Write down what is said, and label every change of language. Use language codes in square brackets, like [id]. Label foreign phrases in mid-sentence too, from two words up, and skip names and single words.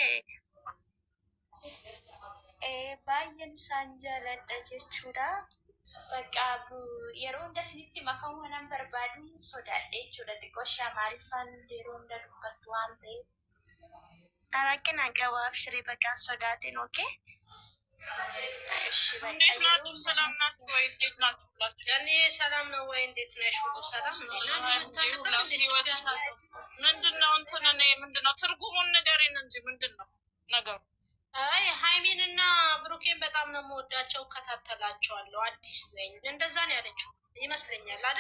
[om] baay'een isaan jaaladha jechuudha. Bakka yeroo hunda isinitti makamuu nan barbaadu sodaadha jechuudha. Xiqqoo ishee Amaariffaan yeroo hunda dubbattu waan ta'eef. rakkina qabu abshirii bakkaan sodaatin ኦኬ [am] እንዴት ናችሁ? ሰላም ናችሁ ወይ? እንዴት ናችሁ ብላችሁ ያኔ ሰላም ነው ወይ? እንዴት ነሽ? ሁሉ ሰላም ነው? ምንድነው እንትን ምንድነው ትርጉሙን ንገሪን እንጂ ምንድነው ነገሩ? አይ ሃይሚንና ብሩኬን በጣም ነው የምወዳቸው፣ እከታተላቸዋለሁ። አዲስ ነኝ እንደዛ ነው ያለችው ይመስለኛል አይደል?